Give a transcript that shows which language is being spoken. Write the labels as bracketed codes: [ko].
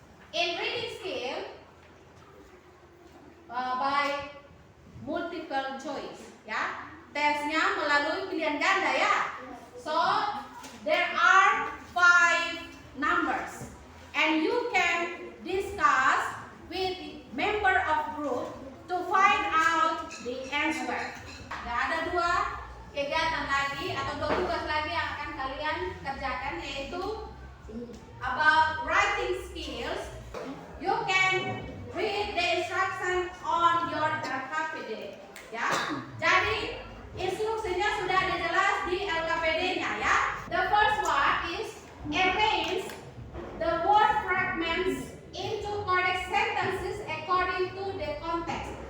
[en] In reading skill, by multiple choice, ya. [id] Tesnya melalui pilihan ganda, ya. [en] So there are 5 numbers, and you can discuss with member of group to find out the answer. [id] Nah, ada 2 kegiatan lagi atau 2 tugas lagi yang akan kalian kerjakan, yaitu [en] about writing skills. You can read the instruction on your LKPD, ya. [id] Jadi instruksinya sudah ada jelas di LKPD-nya, ya. [en] The first one is arrange the word fragments into correct sentences according to the context.